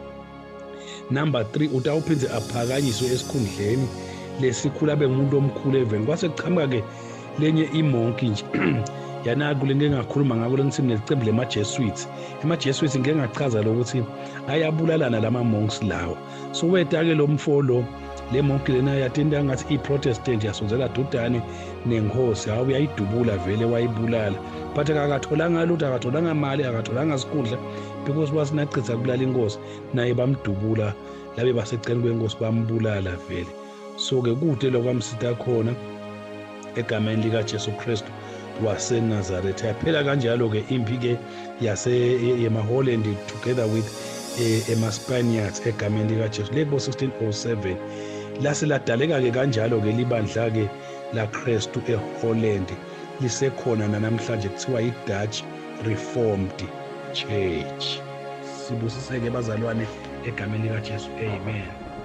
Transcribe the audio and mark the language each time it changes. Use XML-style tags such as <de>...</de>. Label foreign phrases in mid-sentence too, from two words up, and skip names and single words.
<ss>Number 3, utawuphindze aphakanyiswe esikhundleni lesikhulu abe ngumuntu omkhulu eveni. Kwase kuqhamuka-ke lenye imonki nje yanaku le ngingakhuluma ngako lengithi nelicembu lema-Jesuits. Ama-Jesuits ngeke ngachaza lokuthi ayabulalana lama-monks lawa. So weta-ke lo mfo lo le monki lena yatinda ngathi i-Protestant yasonzela dudane nenkosi, hawu uyayidubula vele wayibulala, but akatholanga lutho, akatholanga mali, akatholanga sikhundla because wasinachitha kubulala inkosi, naye bamdubula labe baseceni kwenkosi bambulala vele. So-ke kude lokwamsitha khona egameni likaJesu Kristu waseNazaretha. Yaphela kanjalo-ke impi-ke yemaHolland</ss> <en>together with</en> <ss>ema-Spaniards egameni likaJesu lebo 1607 lase ladaleka-ke kanjalo-ke libandla-ke laKristu eHolland lisekhona nanamhlanje kuthiwa i-Dutch Reformed Church. Sibusiseke bazalwane egameni likaJesu, amen.</ss>